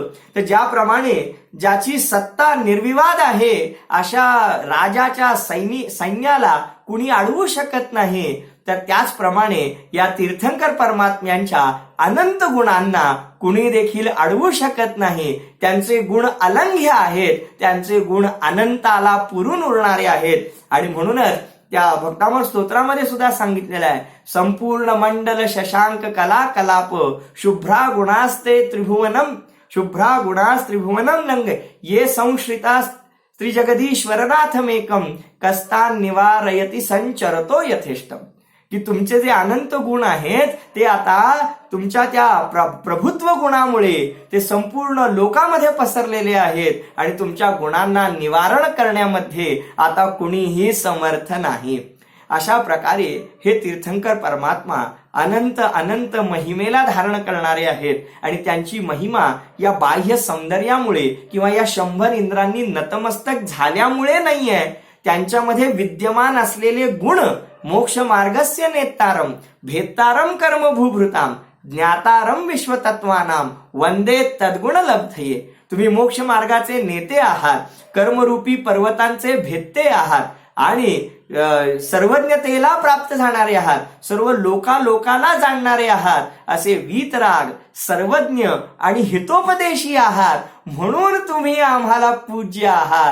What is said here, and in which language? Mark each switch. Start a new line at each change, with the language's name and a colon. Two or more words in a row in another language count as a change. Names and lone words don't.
Marathi: तर ज्याप्रमाणे ज्याची सत्ता निर्विवाद आहे अशा राजाच्या सैन्याला कुणी अडवू शकत नाही, तर त्याचप्रमाणे या तीर्थंकर परमात्म्यांच्या अनंत गुणांना कुणी देखील अडवू शकत नाही. त्यांचे गुण अलंघ्य आहेत, त्यांचे गुण अनंताला पुरून उरणारे आहेत. आणि म्हणूनच त्या भक्तामृत स्तोत्रामध्ये सुद्धा सांगितलेलं आहे,
Sanskrit: संपूर्ण मंडल शशांक कला कलाप शुभ्रा गुणास्ते त्रिभुवनम, शुभ्रा गुणास त्रिभुवनम नंग ये संश्रिता त्रिजगदीश्वरनाथमेकम कस्तान निवारयति संचरतो यथेष्टम.
Marathi: की तुमचे जे अनंत गुण आहेत ते आता तुमच्या त्या प्रभुत्व गुणामुळे ते संपूर्ण लोकांमध्ये पसरलेले आहेत आणि तुमच्या गुणांना निवारण करण्यामध्ये आता कुणीही समर्थ नाही. अशा प्रकारे हे तीर्थंकर परमात्मा अनंत अनंत महिमेला धारण करणारे आहेत. आणि त्यांची महिमा या बाह्य सौंदर्यामुळे किंवा या 100 इंद्रांनी नतमस्तक झाल्यामुळे नाहीये. त्यांच्यामध्ये विद्यमान असलेले गुण
Sanskrit: मोक्ष मार्गस्य नेतारम भेत्तारम कर्म भूभृताम ज्ञातारम विश्वतत्वानाम वंदे तद्गुण लब्धये.
Marathi: तुम्ही मोक्ष मार्गाचे नेते आहात, कर्मरूपी पर्वतांचे भेत्ते आहात आणि सर्वज्ञतेला प्राप्त झाणारे आहात, सर्व लोकाला जाणणारे आहात, असे वीतराग सर्वज्ञ आणि हितोपदेशी आहात, म्हणून तुम्ही आम्हाला पूज्य आहात.